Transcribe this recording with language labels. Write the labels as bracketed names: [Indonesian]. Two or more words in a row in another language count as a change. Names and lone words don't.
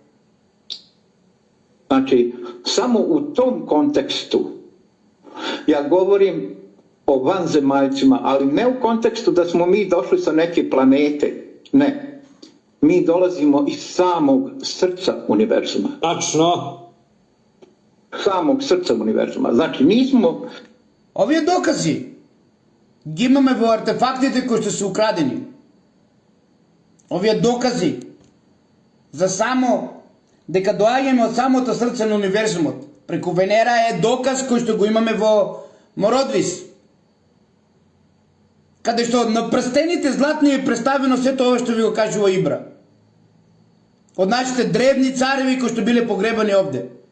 [Serbian] Znači, samo u tom kontekstu ja govorim o vanzemaljcima, ali ne u kontekstu da smo mi došli sa neke planete. Ne. Mi dolazimo iz samog srca univerzuma. Tačno. Samog srca univerzuma. Znači, nismo... [Macedonian] Овие докази ги имаме во артефактите кои што се украдени. Овие докази за само дека доаѓаме од самото срце на универзумот преку Венера е доказ кој што го имаме во Мородвис, каде што на прстените златни е представено сето ова што ви го кажува Ибра од нашите древни цареви кои што биле погребани овде,